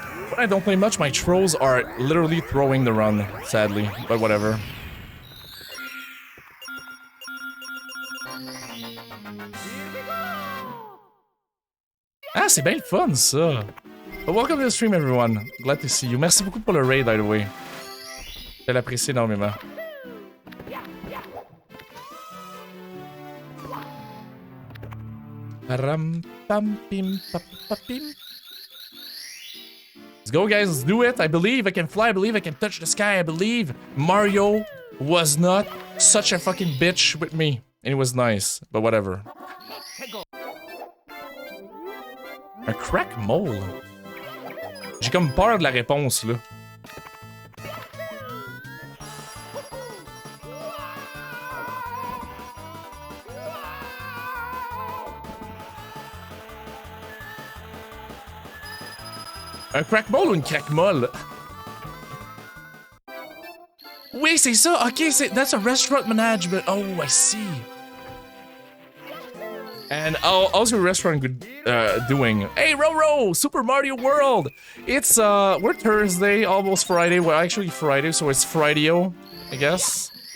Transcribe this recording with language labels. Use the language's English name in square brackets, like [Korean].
[English] When I don't play much, my trolls are literally throwing the run, sadly, but whatever. [French] Ah, c'est bien le fun, ça. [English] But welcome to the stream, everyone. Glad to see you. [French] Merci beaucoup pour le raid, [English] by the way. [French] Je l'apprécie énormément. Ram, pam, pim, pam, pam, pim. [English] Let's go, guys. Let's do it. I believe I can fly. I believe I can touch the sky. I believe Mario was not such a fucking bitch with me. And it was nice, but whatever. [French] Un crack mole? J'ai comme peur de la réponse, là. Un crack mole ou une crack molle? Oui, c'est ça. [English] Ok, that's a restaurant management. Oh, I see. And how's your restaurant doing? Hey, Roro! Super Mario World! It's, we're Thursday, almost Friday. Well, actually Friday, so it's Friday-o, I guess.